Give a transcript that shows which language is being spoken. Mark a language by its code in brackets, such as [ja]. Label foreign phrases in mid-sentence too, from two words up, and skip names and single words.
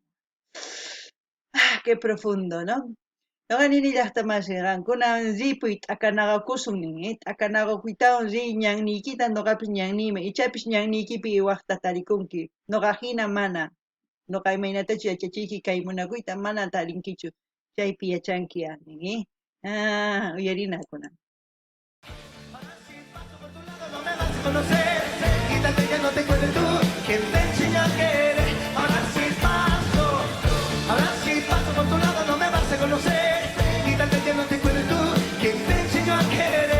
[es] Qué profundo, ¿no? [qu] Noqanini llaqtamasiqa kunan zipuy t'akanaqakusun t'akanaqakuytawan ri ñanniykita noqapis ñanniyman ichapis ñanniykipi waqta tarikunki noqa hina mana noqa imaynatachu yachachiyki kay munakuyta mana tarinkichu chaypi yachanki nin uyarina kunan. [es] Conocer y tal vez ya no te cuentes tú quién te enseñó a querer. Ahora sí paso por tu lado, no me vas a conocer y tal vez ya no te cuentes tú quién te enseñó a querer.